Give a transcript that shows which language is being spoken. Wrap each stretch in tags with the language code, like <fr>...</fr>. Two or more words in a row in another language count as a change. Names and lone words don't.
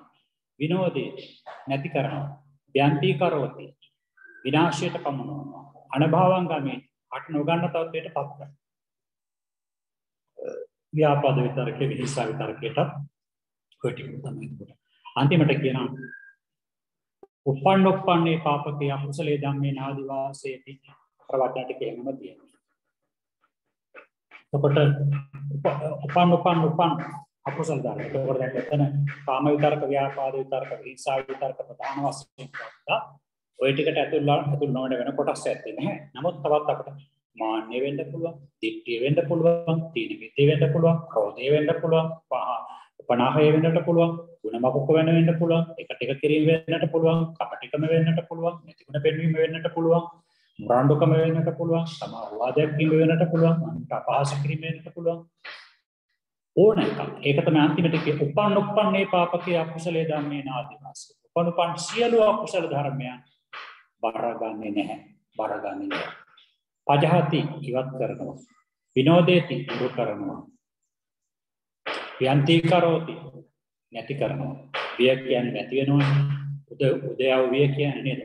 <si>විනෝදේ නැති කරනවා.</si> <pi>ව්‍යන්ති කරවති.</pi> <si>විනාශයට පමුණවනවා. අනභවංගමේ අට නොගන්න තත්ත්වයට පත් කරනවා. ව්‍යාපාද විතරකේ විහිසා විතරකේට ඔය ටික තමයි එතකොට. අන්තිමට කියනවා</si> <pi>උපන්නොප්පන්නේ පාපකේ අකුසලේ ධම්මේ නාදිවාසේති</pi> <si>ප්‍රවචන ටික එහෙමම තියෙනවා. එතකොට උපන් අකුසල ධර්ම. ඒකවල දැන් එතන කාම විතරක ව්‍යාපාද විතරක විහිසා විතරක ප්‍රධාන වශයෙන් ගත්තා. ඔය ටිකට ඇතුල් නොවන වෙන කොටස් ඇත්තේ නැහැ. නමුත් තවත් අපිට මාන්නය වෙන්න පුළුවන්, දිට්ඨිය වෙන්න පුළුවන්, තීන මිද්දේ වෙන්න පුළුවන්, ක්‍රෝධය වෙන්න පුළුවන්, පනාහය වෙන්නට පුළුවන්, ගුණමකුක වෙන්න පුළුවන්, එකට එක කිරීම වෙන්නට පුළුවන්, කපටිකම වෙන්නට පුළුවන්, නැතිගුණ පෙන්වීම වෙන්නට පුළුවන්, මුරණ්ඩුකම වෙන්නට පුළුවන්, සමාවාදයක් කිරීම වෙන්නට පුළුවන්, අන්ත අපහාස කිරීම වෙන්නට පුළුවන්. ඕන එකක්. ඒක තමයි අන්තිමට කියේ</si> <pi>උපන්නේ පාපකේ අකුසලේ ධම්මේ නාදිවාස.</pi> <si>උපන් සියලු අකුසල ධර්මයන් බරගන්නේ නැහැ. බරගන්නේ නැහැ. පජහති ඉවත් කරනවා. විනෝදේති දුරු කරනවා.</si> <pi>යන්ති කරෝති</pi> <si>නැති කරනවා. විය කියන්නේ නැති වෙනවා. උදයව විය කියන්නේ නේද?</si>